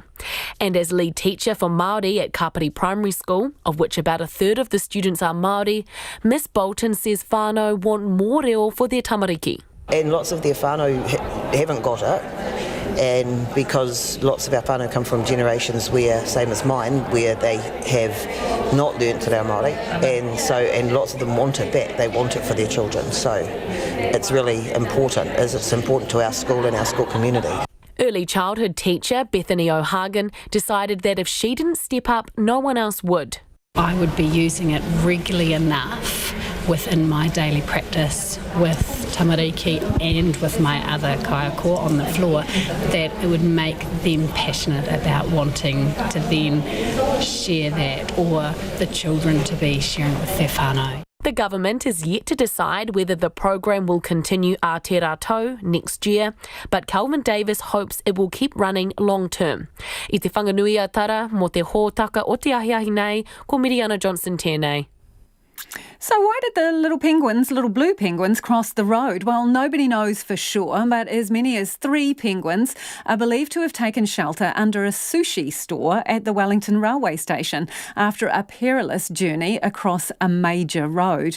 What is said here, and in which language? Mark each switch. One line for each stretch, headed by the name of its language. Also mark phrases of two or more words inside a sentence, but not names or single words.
English: And as lead teacher for Māori at Kapiti Primary School, of which about a third of the students are Māori, Miss Bolton says whānau want more reo for their tamariki. And lots of their whānau haven't got it. And because lots of our whānau come from generations where, same as mine, where they have not learnt
Māori: te reo Māori,
English: and lots of them want it back. They want it for their children. So it's really important, as it's important to our school and our school community. Early childhood teacher Bethany O'Hagan decided that if she didn't step up, no one else would. I would be using it regularly enough within my daily practice with tamariki and with my other kaiako on the floor that it would make them passionate about wanting to then share that, or the children to be sharing it with their whānau. The government is yet to decide whether the program will continue
Māori: a te rātou
English: next year, but Kelvin Davis hopes it will keep running long term.
Māori: I te whanganui a tara mo te hōtaka o te ahiahi nei, ko Mariana Johnson tēnei.
English: So why did the little blue penguins cross the road? Well, nobody knows for sure, but as many as 3 penguins are believed to have taken shelter under a sushi store at the Wellington railway station after a perilous journey across a major road.